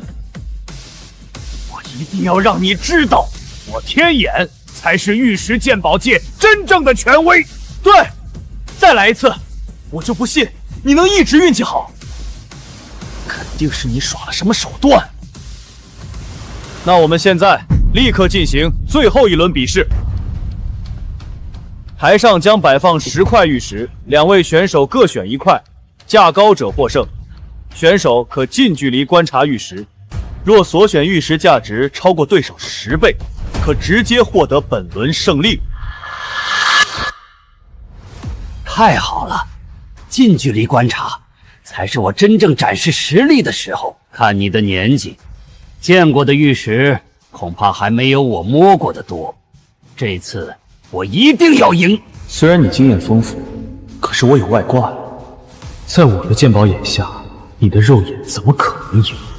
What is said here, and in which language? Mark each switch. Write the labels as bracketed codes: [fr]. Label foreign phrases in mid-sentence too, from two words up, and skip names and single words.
[zh] 我一定要讓你知道，我天眼才是玉石鑑寶界真正的權威。對，再來一次，我就不信你能一直運氣好。肯定是你耍了什麼手段。那我們現在立刻進行最後1輪比試。台上將擺放10塊玉石，2位選手各選1塊，價高者獲勝。選手可近距離觀察玉石，若所選玉石價值超過對手10倍，可直接獲得本輪勝利。太好了，近距離觀察才是我真正展示實力的時候。看你的年紀，見過的玉石恐怕還沒有我摸過的多。這次我一定要贏。雖然你經驗豐富，可是我有外掛，在我的鑑寶眼下，你的肉眼怎麼可能贏？